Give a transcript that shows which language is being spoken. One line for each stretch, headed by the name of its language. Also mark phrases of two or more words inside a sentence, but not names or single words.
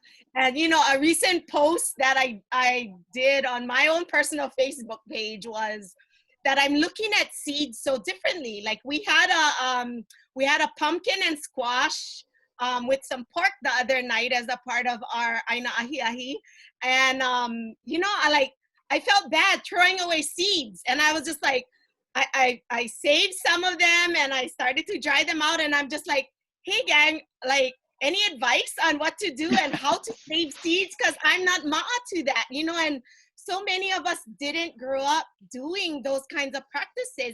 English: And, a recent post that I did on my own personal Facebook page was that I'm looking at seeds so differently. Like we had a pumpkin and squash with some pork the other night as a part of our
Hawaiian: ʻāina ahi ahi.
English: And, I felt bad throwing away seeds, and I was just like, I saved some of them and I started to dry them out, and I'm just like, hey gang, like any advice on what to do and how to save seeds? Because I'm not ma'a to that, and so many of us didn't grow up doing those kinds of practices.